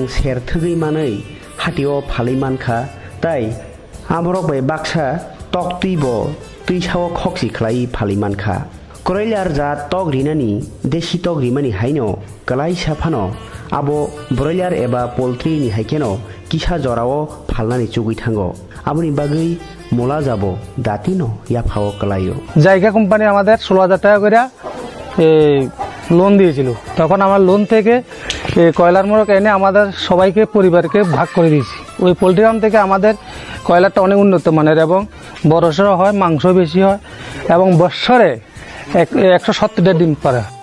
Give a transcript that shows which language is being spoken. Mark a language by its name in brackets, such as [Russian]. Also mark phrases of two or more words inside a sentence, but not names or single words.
[Kok Borok] Serthgi Manui Hatio Phalimankha Tai Amrok Bai Baksa Toktibo Tuishao Khoksi Klai Phalimankha Kroilar Za Togrinani Deshi Togrimani Haino Kalai Sapano Abo Broiler Eba Poultry Ni Haikeno Kisha Jorao Phalnani Chugui Thango Aboni Bagui Mola Jabo Datino Yapao Kalayo [Bangla] জায়গা কোম্পানি আমাদের 16,000 টাকা করে লোন দিয়েছিল তখন আমার লোন থেকে কয়লার মোড়ক এনে আমাদের সবাইকে পরিবারকে ভাগ করে দিয়েছি ওই পোল্ট্রি ফার্ম থেকে আমাদের কয়লারটা অনেক উন্নত মানের এবং বড়সড় হয় মাংস বেশি হয় এবং বছরে 170টা ডিম পারে